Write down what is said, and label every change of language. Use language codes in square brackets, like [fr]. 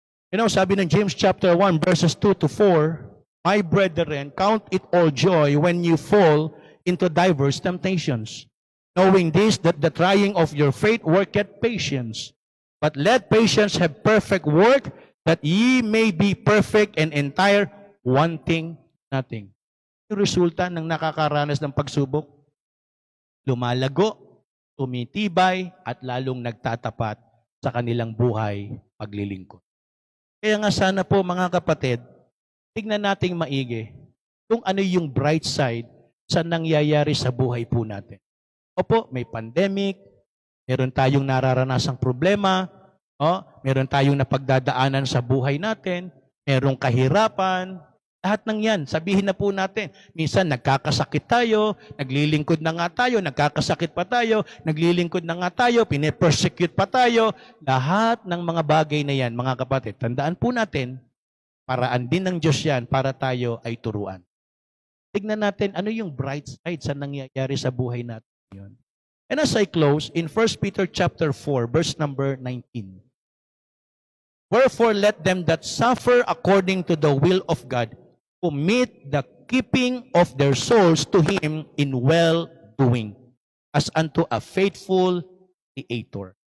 [tl] Sabi ng [en] James chapter 1 verses 2 to 4, my brethren, count it all joy when you fall into diverse temptations, knowing this, that the trying of your faith worketh patience. But let patience have perfect work, that ye may be perfect and entire, wanting nothing. [tl] Yung resulta ng nakakaranas ng pagsubok, lumalago, tumitibay, at lalong nagtatapat sa kanilang buhay paglilingkod. Kaya nga sana po mga kapatid, tignan nating maigi kung ano yung bright side sa nangyayari sa buhay po natin. Opo, may pandemic, meron tayong nararanasang problema, meron tayong napagdadaanan sa buhay natin, merong kahirapan, lahat ng yan, sabihin na po natin. Minsan nagkakasakit tayo, naglilingkod na nga tayo, nagkakasakit pa tayo, naglilingkod na nga tayo, pine-persecute pa tayo. Lahat ng mga bagay na yan, mga kapatid, tandaan po natin, paraan din ng Diyos yan para tayo ay turuan. Tignan natin ano yung bright side sa nangyayari sa buhay natin. Yun. [en] And as I close, in 1 Peter chapter 4, verse number 19. Wherefore let them that suffer according to the will of God commit the keeping of their souls to Him in well-doing, as unto a faithful Creator.